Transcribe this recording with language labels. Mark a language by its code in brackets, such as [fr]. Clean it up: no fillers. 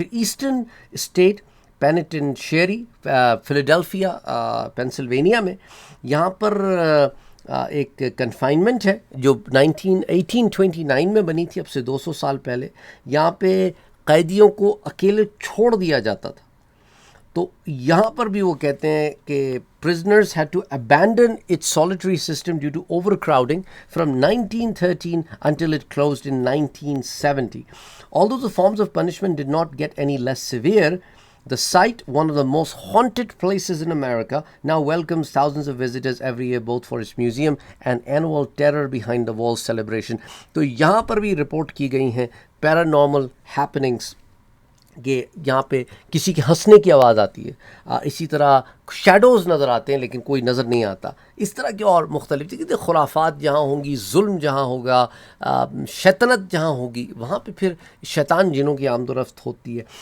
[ur] پھر eastern state پینیٹنشیری فیلاڈیلفیا Pennsylvania میں، یہاں پر ایک کنفائنمنٹ ہے جو 1829 میں بنی تھی، اب سے 200 سال پہلے. یہاں پہ قیدیوں کو اکیلے چھوڑ دیا جاتا تھا. تو یہاں پر بھی وہ کہتے ہیں کہ [en] prisoners had to abandon its solitary system due to overcrowding from 1913 until it closed in 1970. Although the forms of punishment did not get any less severe, the site, one of the most haunted places in America, now welcomes thousands of visitors every year both for its museum and annual Terror Behind the Walls celebration. [ur] تو یہاں پر بھی report کی گئی ہیں paranormal happenings, کہ یہاں پہ کسی کے ہنسنے کی آواز آتی ہے، اسی طرح شیڈوز نظر آتے ہیں لیکن کوئی نظر نہیں آتا. اس طرح کے اور مختلف چیزیں، خرافات جہاں ہوں گی، ظلم جہاں ہوگا، شیطنت جہاں ہوگی، وہاں پہ پھر شیطان جنوں کی آمد و رفت ہوتی ہے.